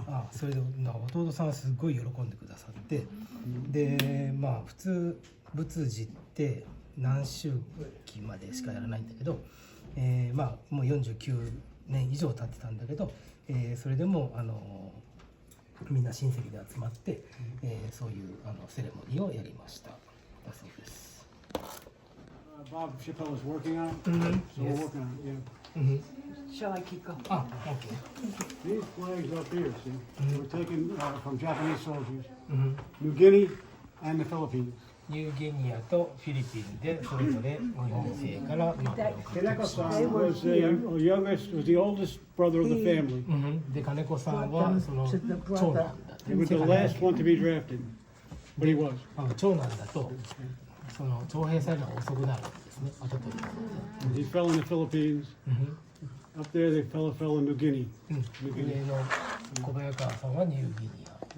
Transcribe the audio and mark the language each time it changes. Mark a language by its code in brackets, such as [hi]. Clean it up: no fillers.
[ja] それで弟さんはすごい喜んでくださって、で普通仏事って何周期までしかやらないんだけど、もう49年以上経ってたんだけど、それでもみんな親戚で集まって、そういうセレモニーをやりましただそうです。 [en] Bob Chappelle is working on it, so we're working on it. Yeah. Shall I keep going? Okay. These flags up here, see, were taken from Japanese soldiers, New Guinea and the Philippines. [ja] ニューギニアとフィリピンでそれぞれ日本製からこれを獲得しました。 [en] Kaneko-san was the youngest, was the oldest brother of the family. [ja] で金子さんはその長男だ。 [en] He was the last one to be drafted, but he was. [ja] 長男だとその徴兵されるのが遅くなるんですね。後取り。 [en] He fell in the Philippines. Up there, they fell in New Guinea. [ja] 上の小早川さんはニューギニア。